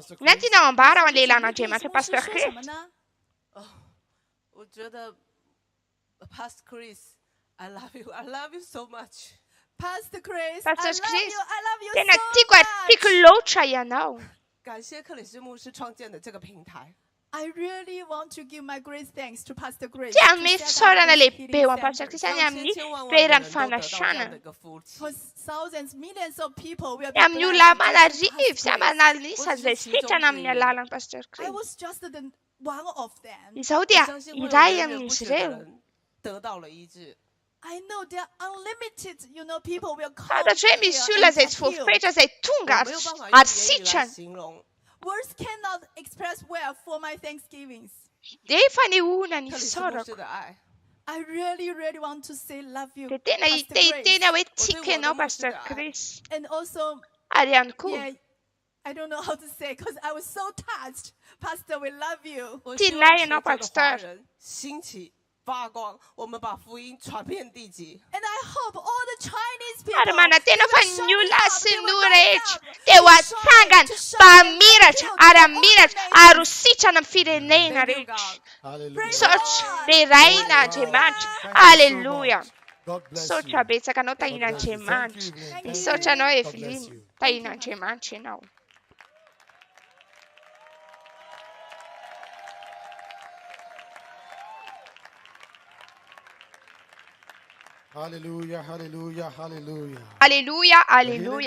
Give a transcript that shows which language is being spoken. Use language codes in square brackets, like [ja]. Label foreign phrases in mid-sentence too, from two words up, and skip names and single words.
[mg] Ina ny tiana ambara ao an-lehilan'Andriamanitra Pasteur Chris. [zh] 什么呢？我觉得 [en] Pastor Chris, I love you so much. Pastor Chris, Pastor I love Chris, you, I love you [mg] tena [en] so [mg] tiako [en] much. [mg] loatra ianao. [zh] 感谢克里斯牧师创建的这个平台。 [en] I really want to give my great thanks to Pastor Chris. [mg] Tsy [en] to [mg] amin'ny [en] set up [mg] fisaorana [en] this [mg] lehibe [en] healing [mg] ho an'ny Pasteur [en] center. [mg] Chris any [zh] 让 [mg] amin'ny [zh] 千万万的 [mg] toerany [zh] 人都得到这样的 [mg] fanasitranana. [zh] 一个福气。 [en] Because thousands, millions of people will be [mg] Dia amin'ny [en] blessed [mg] olona [en] because of [mg] aman'arivo [en] Pastor [mg] sy [en] Chris. [mg] aman'alisa izay sitrana amin'ny alalan'ny Pasteur [en] I Chris. was just one of them. [mg] Izao [zh] 我 [mg] dia [zh] 相信会有 [mg] iray [zh] 源源不 [mg] amin'izy [zh] 绝的 [mg] ireo. [zh] 人得到了医治。 [en] I know there are unlimited, people will come [mg] Fantatro hoe misy [en] here [mg] olona [en] and [mg] izay [en] get [mg] tsy [en] healed. [mg] voafetra izay tonga [zh] 我没有办法 [mg] ary [zh] 用言语来 [mg] sitrana. [zh] 形容 [en] Words cannot express well for my Thanksgivings. [mg] Dia fanehoana ny [zh] 克里斯牧师 [mg] fisaorako. [zh] 的爱。 [en] I really, really want to say love you, [mg] Dia tena [en] Pastor Chris. [mg] tena hoe [en] Or [mg] tsika [en] they [mg] ianao [en] want to [mg] Pasteur [en] die. [mg] Chris. [en] And also, [mg] Ary ihany koa [en] yeah, I don't know how to say because I was so touched. Pastor, we love you. [zh] 我希望全球的华人兴起发光，我们把福音传遍地极。 [en] And I hope all the Chinese people Armana tena fanyula sinurech te wasangan pamirach aramirach arusicha na firenena rech. Such the reina gemach. Hallelujah. Such a beta canota in a gemach. Such a no eflim taina gemach now. Hallelujah, hallelujah, hallelujah. Hallelujah, hallelujah.